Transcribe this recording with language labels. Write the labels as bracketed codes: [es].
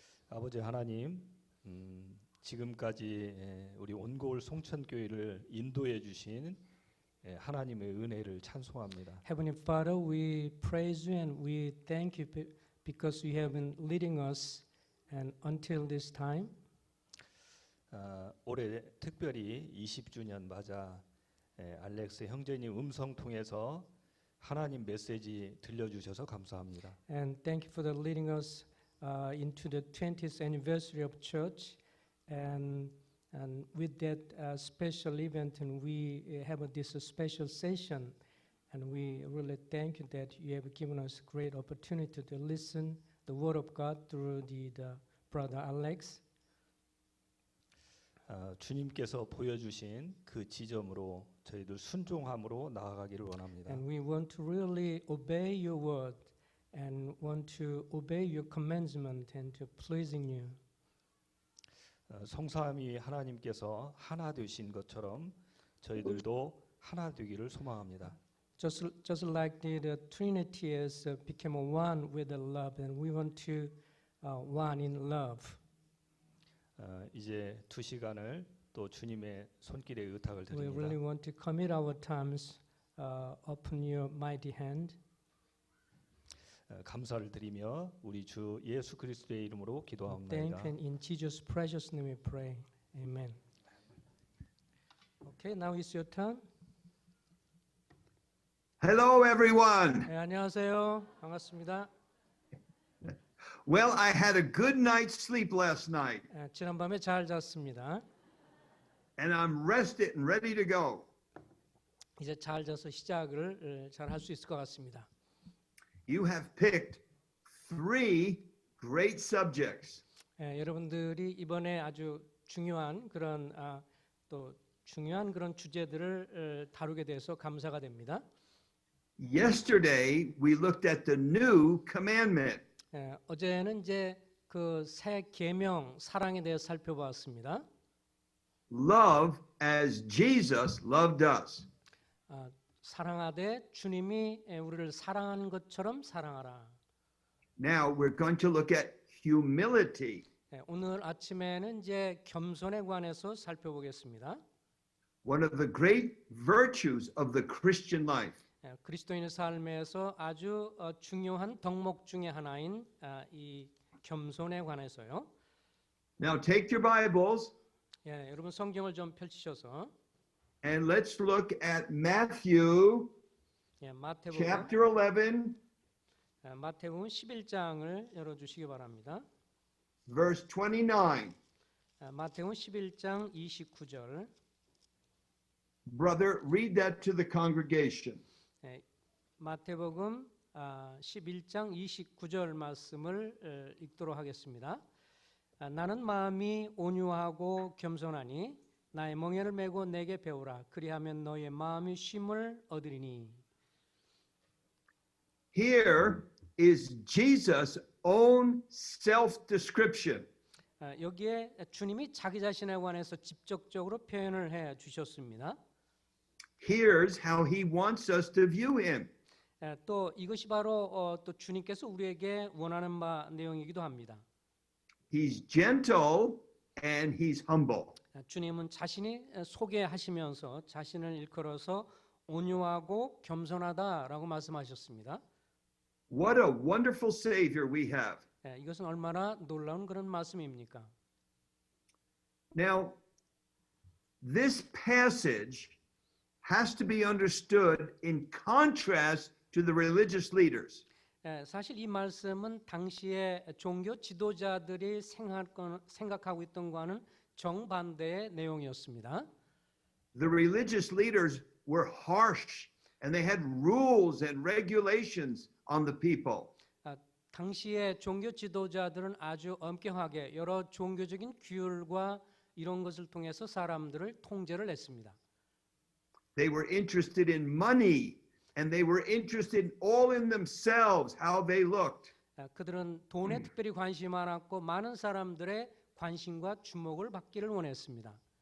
[ko] 아버지 하나님, 지금까지 우리 온고울 송천교회를 인도해 주신 하나님의 은혜를 찬송합니다. [en] Heavenly Father, we praise you and we thank you because you have been leading us and until this time. [ko] 올해 특별히 20주년 맞아 알렉스 형제님 음성 통해서 하나님 메시지 들려주셔서 감사합니다. [en] And thank you for the leading us into the 20th anniversary of church, and with that special event, and we have this special session, and we really thank you that you have given us great opportunity to listen the word of God through the brother Alex. [ko] 주님께서 보여주신 그 지점으로 저희들 순종함으로 나아가기를 원합니다. [en] And we want to really obey your word and want to obey your commandment and to pleasing you. [ko] 성삼위 하나님께서 하나 되신 것처럼 저희들도 하나 되기를 소망합니다. [en] Just like the Trinity has become one with the love, and we want to one in love. [ko] 이제 2시간을 또 주님의 손길에 의탁을 [en] We really [ko] 드립니다. [en] want to commit our times upon your mighty hand. [ko] 감사를 드리며 우리 주 예수 그리스도의 이름으로 [en] Thank [ko] 기도합니다. [en] and in Jesus' precious name we pray. Amen. Okay, now it's your turn. Hello, everyone. [ko] 네, 안녕하세요. 반갑습니다. [en] Well, I had a good night's sleep last night, [ko] 지난밤에 잘 잤습니다. [en] and I'm rested and ready to go. [ko] 이제 잘 자서 시작을 잘 할 수 있을 것 같습니다. [en] You have picked 3 great subjects. [ko] 여러분들이 이번에 아주 중요한 그런 또 중요한 그런 주제들을 다루게 돼서 감사가 됩니다. [en] Yesterday, we looked at the new commandment. [ko] 어제는 이제 그 새 계명 사랑에 대해서 살펴보았습니다. [en] Love as Jesus loved us. [ko] 사랑하되 주님이 우리를 사랑하는 것처럼 사랑하라. [en] Now, we're going to look at humility. [ko] 오늘 아침에는 이제 겸손에 관해서 살펴보겠습니다. [en] One of the great virtues of the Christian life. [ko] 그리스도인의 삶에서 아주 중요한 덕목 중에 하나인 이 겸손에 관해서요. [en] Now, take your Bibles [ko] 여러분 성경을 좀 펼치셔서 [en] and let's look at Matthew [ko] 마태복음 [en] chapter 11. [ko] 마태복음 11장을 열어주시기 바랍니다. [en] Verse 29. [ko] 마태복음 11장 29절. [en] Brother, read that to the congregation. [ko] 마태복음 11장 29절 말씀을 읽도록 하겠습니다. 나는 마음이 온유하고 겸손하니 나의 멍에를 메고 내게 배우라. 그리하면 너의 마음이 쉼을 얻으리니. [en] Here is Jesus' own self-description. [ko] 여기에 주님이 자기 자신에 관해서 직접적으로 표현을 해 주셨습니다. [en] Here's how he wants us to view him. [ko] 또 이것이 바로 또 주님께서 우리에게 원하는 바 내용이기도 합니다. [en] He's gentle and he's humble. [ko] 주님은 자신이 소개하시면서 자신을 일컬어서 온유하고 겸손하다라고 말씀하셨습니다. [en] What a wonderful Savior we have. [ko] 이것은 얼마나 놀라운 그런 말씀입니까? [en] Now, this passage has to be understood in contrast to the religious leaders. [ko] 사실 이 말씀은 당시의 종교 지도자들이 생각하고 있던 것과는 정반대의 내용이었습니다. [en] The religious leaders were harsh and they had rules and regulations on the people. [ko] 당시의 종교 지도자들은 아주 엄격하게 여러 종교적인 규율과 이런 것을 통해서 사람들을 통제를 했습니다. [en] They were interested in money and they were interested all in themselves, how they looked. [ko] 그들은 돈에 특별히 관심이 많았고 많은 사람들의 관심과 주목을 받기를 원했습니다.